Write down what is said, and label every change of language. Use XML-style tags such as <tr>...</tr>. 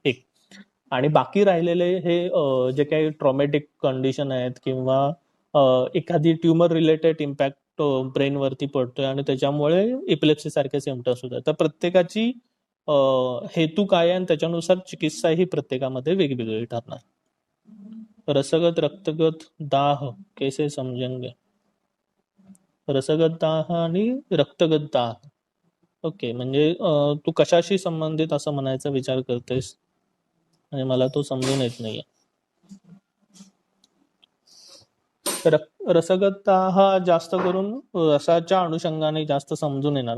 <mr>एक आणि बाकी राहिलेले हे जे काही ट्रॉमॅटिक कंडिशन आहेत किंवा एखादी ट्युमर रिलेटेड इम्पॅक्ट ब्रेनवरती पडतोय आणि त्याच्यामुळे इपिलेप्सी सारखे सिम्पटम्स होतात. तर प्रत्येकाची हेतू काय आहे आणि त्याच्यानुसार चिकित्सा ही प्रत्येकामध्ये वेगवेगळी ठरणार.</mr> <hi>रसगत, रक्तगत, दाह कैसे समजेंगे?</hi> <mr>रसगत दाह आणि रक्तगत दाह. ओके, म्हणजे तू कशाशी संबंधित असं म्हणायचा विचार करतेस? म्हणजे मला तो समजून येत नाहीये. रसगत दाह हा जास्त करून रसाच्या अनुषंगाने जास्त समजून येणार.</mr>